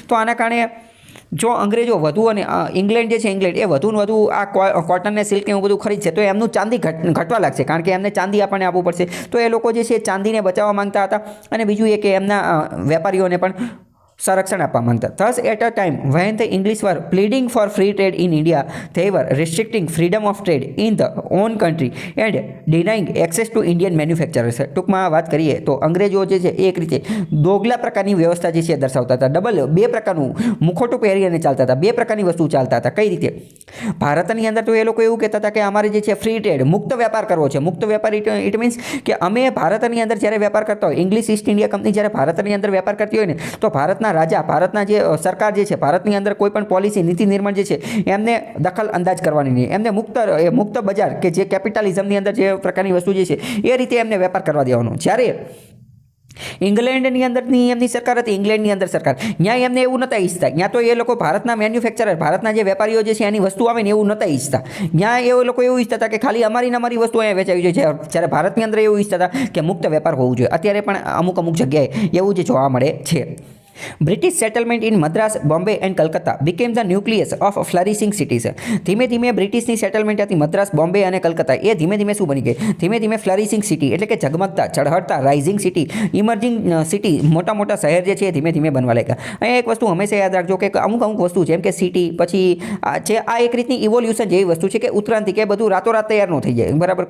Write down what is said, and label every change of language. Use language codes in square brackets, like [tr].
[gu] તો આના કારણે જો અંગ્રેજો વધુ અને ઇંગ્લેન્ડ જે છે ઇંગ્લેન્ડ એ વધુ ને વધુ આ કોટન ને સિલ્ક ને એવું બધું ખરીદશે તો એમનું ચાંદી ઘટવા લાગશે, કારણ કે એમને ચાંદી આપણને આપવું પડશે. તો એ લોકો જે છે ચાંદીને બચાવવા માંગતા હતા. અને બીજું એ કે એમના વેપારીઓને પણ સંરક્ષણ આપવા માંગતા. [en] Thus at a time when the English were pleading for free trade in India they were restricting freedom of trade in the own country and denying access to Indian manufacturers. [gu] ટૂંકમાં વાત કરીએ તો અંગ્રેજો જે છે એક રીતે દોગલા પ્રકારની વ્યવસ્થા જે છે દર્શાવતા હતા. બે પ્રકારનું મુખોટું પહેરીને ચાલતા હતા, બે પ્રકારની વસ્તુ ચાલતા હતા. કઈ રીતે? ભારતની અંદર તો એ લોકો એવું કહેતા હતા કે અમારે જે છે ફ્રી ટ્રેડ મુક્ત વેપાર કરવો છે. મુક્ત વેપાર [en] it means [gu] કે અમે ભારતની અંદર જ્યારે વેપાર કરતા હોય, ઇંગ્લિશ ઈસ્ટ ઇન્ડિયા કંપની જ્યારે ભારતની અંદર વેપાર કરતી હોય ને તો ભારતના રાજા, ભારતના જે સરકાર જે છે ભારતની અંદર કોઈ પણ પોલિસી નીતિ નિર્માણ જે છે એમને દખલ અંદાજ કરવાની નહીં. એમને મુક્ત બજાર કે જે કેપિટલિઝમની અંદર જે પ્રકારની વસ્તુ જે છે એ રીતે એમને વેપાર કરવા દેવાનો. જ્યારે ઇંગ્લેન્ડની અંદરની એમની સરકાર હતી, ઇંગ્લેન્ડની અંદર સરકાર, ત્યાં એમને એવું નહોતા ઈચ્છતા. ત્યાં તો એ લોકો ભારતના મેન્યુફેક્ચરર, ભારતના જે વેપારીઓ જે છે એની વસ્તુ આવે ને એવું નહોતા ઈચ્છતા. ત્યાં એ લોકો એવું ઈચ્છતા હતા કે ખાલી અમારી વસ્તુ અહીંયા વેચાવી જોઈએ. જ્યારે ભારતની અંદર એવું ઈચ્છતા હતા કે મુક્ત વેપાર હોવું જોઈએ. અત્યારે પણ અમુક જગ્યાએ એવું જ જોવા મળે છે. [en] British settlement in Madras, Bombay and Calcutta became the nucleus of flourishing cities. [gu] ધીમે ધીમે બ્રિટિશની સેટલમેન્ટ હતી મદ્રાસ, બોમ્બે અને કલકત્તા, એ ધીમે ધીમે શું બની ગઈ? ધીમે ધીમે ફ્લરિશિંગ સિટી એટલે કે ઝગમગતા, ચઢહળતા, રાઇઝિંગ સિટી, ઇમર્જિંગ સિટી, મોટા મોટા શહેર જે છે એ ધીમે ધીમે બનવા લાગ્યા. અહીંયા એક વસ્તુ હંમેશા યાદ રાખજો કે અમુક વસ્તુ જેમ કે સિટી પછી આ એક રીતની ઇવોલ્યુશન જેવી વસ્તુ છે કે ઉત્ક્રાંતિ, કે બધું રાતોરાત તૈયાર ન થઈ જાય બરાબર.